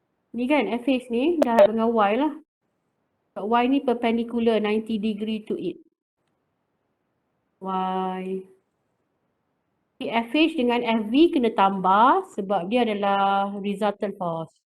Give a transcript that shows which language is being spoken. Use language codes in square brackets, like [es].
[ms] Ni kan FH ni darab dengan Y lah. [en] Y ni perpendicular 90 degree to it. Y. [ms] FH dengan FV kena tambah sebab dia adalah resultant force.